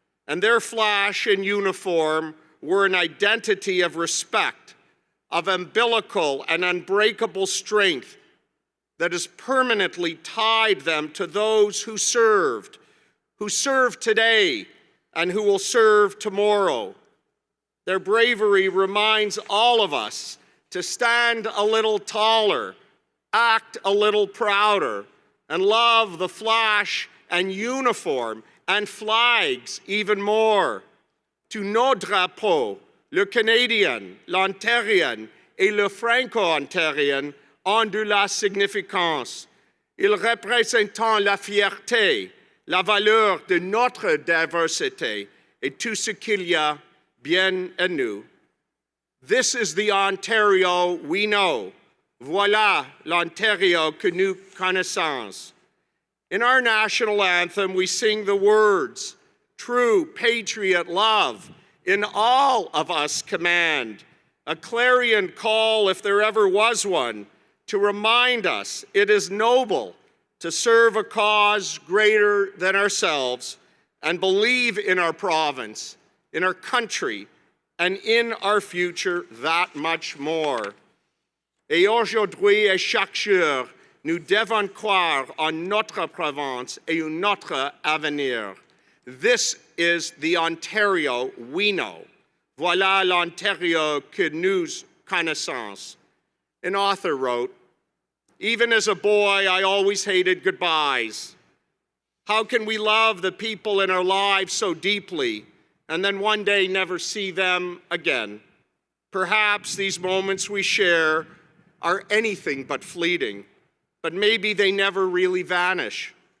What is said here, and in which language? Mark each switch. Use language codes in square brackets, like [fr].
[en] And their flash and uniform were an identity of respect, of umbilical and unbreakable strength that has permanently tied them to those who serve today and who will serve tomorrow. Their bravery reminds all of us to stand a little taller, act a little prouder, and love the flash and uniform and flags even more. [fr] To nos drapeaux, le Canadien, l'Ontarien et le Franco-Ontarien ont de la significance. Ils représentent la fierté, la valeur de notre diversité et tout ce qu'il y a bien en nous. [en] This is the Ontario we know. [fr] Voilà l'Ontario que nous connaissons. [en] In our national anthem, we sing the words, true patriot love in all of us command, a clarion call if there ever was one, to remind us it is noble to serve a cause greater than ourselves and believe in our province, in our country, and in our future that much more. [fr] Et aujourd'hui et chaque jour, nous devons croire en notre province et en notre avenir. [en] This is the Ontario we know. [fr] Voilà l'Ontario que nous connaissons. [en] An author wrote, even as a boy, I always hated goodbyes. How can we love the people in our lives so deeply and then one day never see them again? Perhaps these moments we share are anything but fleeting, but maybe they never really vanish.